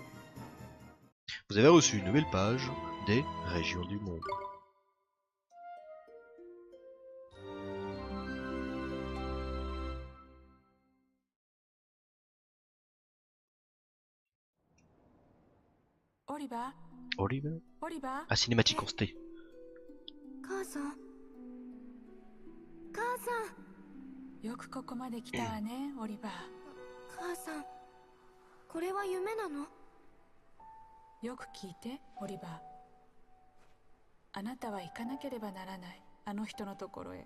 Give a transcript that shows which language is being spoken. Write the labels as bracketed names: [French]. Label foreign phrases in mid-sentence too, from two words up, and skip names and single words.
[French] Vous avez reçu une nouvelle page des régions du monde. Oliver, Oliver? Oliver, Ah, cinématique constatée. [Japanese] 母さん母さんよくここまで来たわね、オリバー。母さんこれは夢なの？よく聞いて、オリバー。あなたは行かなければならない、あの人のところへ。